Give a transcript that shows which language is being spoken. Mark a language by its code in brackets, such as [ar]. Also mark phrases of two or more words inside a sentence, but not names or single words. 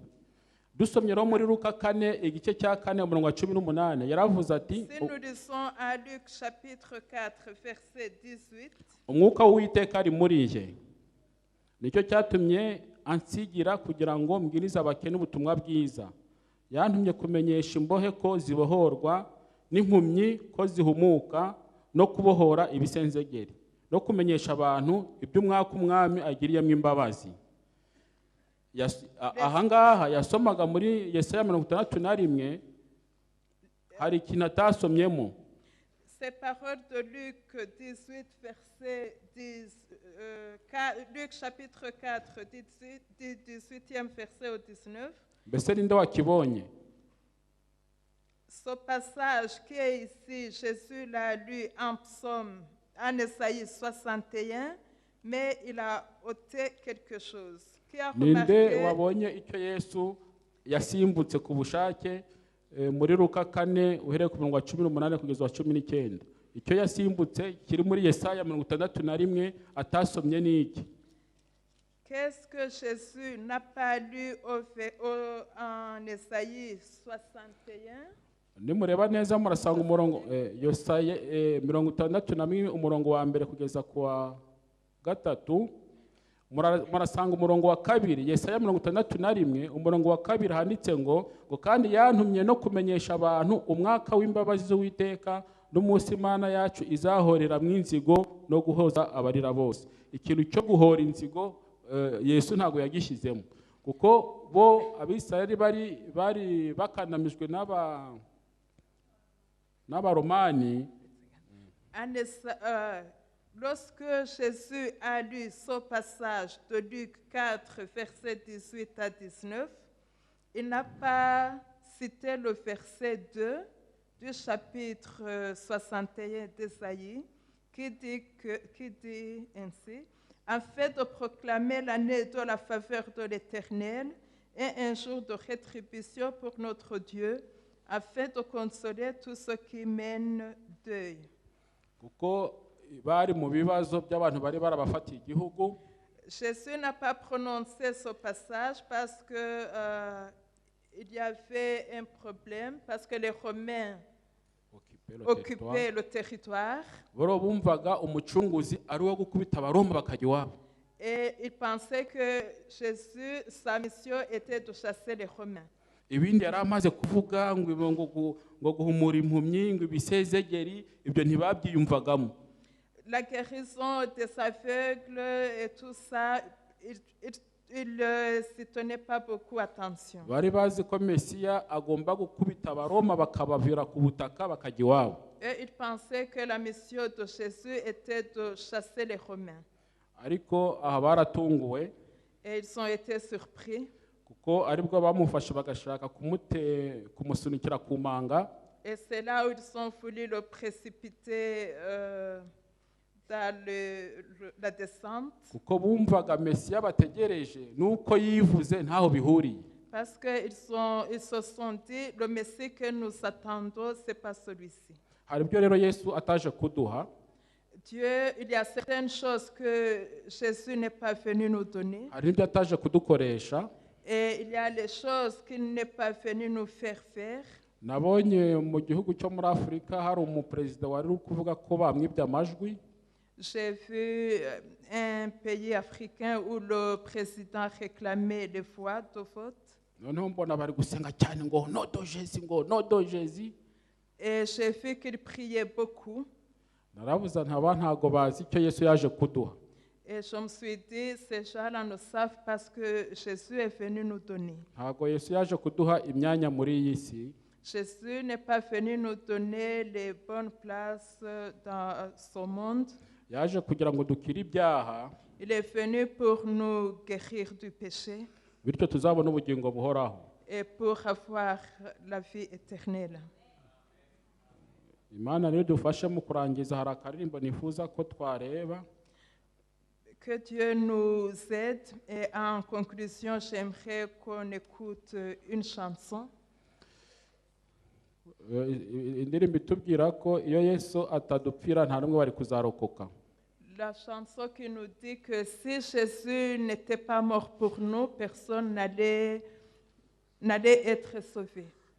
[rw] Dusomye rero muri Luka 4 igice cya 4 umurongo wa 18 yaravuze ati [fr] Si nous lisons à Luc chapitre 4, verset 18, [rw] umwuka w'Uwiteka ari muri je, nicyo cyatumye ansigira kugira ngo mbwirize abakene ubutumwa bwiza. Yantumye kumenyesha imbohe ko zibohorwa, n'impumyi ko zihumuka, no kubohora ibisenzegeri, no kumenyesha abantu iby'umwaka umwami agiriyemo imbabazi. Ahangaha yasomaga muri Yesaya 61 hari ikintu atasomyemo. [fr] ces paroles de Luc 18, verset 10, Luc chapitre 4, 18e verset au 19. [rw] Mbese ninde wakibonye? [fr] Ce passage qui est ici, Jésus l'a lu en psaume, en Esaïe 61, mais il a ôté quelque chose. Qui a [rw] Ninde [fr] remarqué [rw] wabonye icyo Yesu yasimbutse ku bushake muri Luka 4 uhereye ku murongo wa 18 kugeza wa 19? Icyo yasimbutse kiri muri Yesaya 61 atasomye n'iki? [fr] qu'est-ce que Jésus n'a pas lu en Esaïe 61? [rw] Nimureba neza murasanga umurongo Yesaya 61 umurongo wa mbere kugeza ku wa 3. Murasanga umurongo wa 2 Yesaya 61 umurongo wa 2 handitse ngo kandi yantumye no kumenyesha abantu umwaka w'imbabazi z'Uwiteka n'umunsi Imana yacu izahorera mu inzigo no guhoza abarira bose. Ikintu cyo guhora inzigo Yesu ntago yagishyizemo, kuko bo Abisirayeli bari bakanamijwe n'Abaromani. [fr] Lorsque Jésus a lu ce passage de Luc 4, verset 18 à 19, il n'a pas cité le verset 2 du chapitre 61 d'Ésaïe qui dit ainsi: afin de proclamer l'année de la faveur de l'Éternel et un jour de rétribution pour notre Dieu, afin de consoler tous ceux qui mènent deuil. [rw] Bari mu bibazo by'abantu bari barabafatiye igihugu. [fr] Jésus n'a pas prononcé ce passage parce que il y avait un problème, parce que les Romains occupaient le territoire. [rw] Boro bumvaga umucunguzi ari wo gukubita Abaroma bakajya iwabo. [fr] Et ils pensaient que Jésus, sa mission était de chasser les Romains. [rw] Ibindi yari amaze kuvuga ngo guhumura impumyi, ngo ibisezegeri, ibyo ntibabyiyumvagamo. [fr] La guérison des aveugles et tout ça, il s'y tenait pas beaucoup attention. [rw] Bari bazi ko Mesiya agomba gukubita Abaroma bakabavira ku butaka bakajya iwabo. [fr] Et ils pensaient que la mission de Jésus était de chasser les Romains. [rw] Ariko aha baratunguwe. [fr] Et ils ont été surpris. [rw] Kuko aribwo bamufashe bagashaka kumusunikira ku manga. [fr] Et c'est là où ils ont voulu le précipiter dans la descente. [rw] Kuko bumvaga Mesiya bategereje nuko yivuze ntaho bihuriye. [fr] Parce qu'ils se sont dit, le Messie que nous attendons, ce n'est pas celui-ci. [rw] Hari ibyo rero Yesu ataje kuduha. [fr] Dieu, il y a certaines choses que Jésus n'est pas venu nous donner. [rw] Hari ibyo ataje kudukoresha. [fr] Et il y a les choses qu'il n'est pas venu nous faire faire. [rw] Nabonye mu gihugu cyo muri Afrika hari umuperezida wari kuvuga ko bamwibye amajwi. [fr] J'ai vu un pays africain où le président réclamait les voix de vote. [rw] Noneho mbona bari gusenga cyane ngo nodo Jésus, ngo nodo Jésus. [fr] Et j'ai vu qu'il priait beaucoup. [rw] Naravuze ntago bazi icyo Yesu yaje kuduha. [fr] Et je me suis dit, ces gens-là ne savent pas ce que Jésus est venu nous donner. [rw] Ntago Yesu yaje kuduha imyanya muri iyi si. [fr] Jésus n'est pas venu nous donner les bonnes places dans ce monde. [rw] Yaje kugira ngo dukire ibyaha. [fr] Il est venu pour nous guérir du péché. [rw] Bityo tuzabona ubugingo buhoraho. [fr] Et pour avoir la vie éternelle. [rw] Imana rero dufashe mu kurangiza hari akaririmbo nifuza ko twareba. [fr] Que Dieu nous aide. Et en conclusion, j'aimerais qu'on écoute une chanson. [rw] Indirimbo itubwira ko iyo Yesu atadupfira nta n'umwe bari kuzarokoka. [fr] la chanson qui nous dit que si Jésus n'était pas mort pour nous, personne n'allait être sauvé.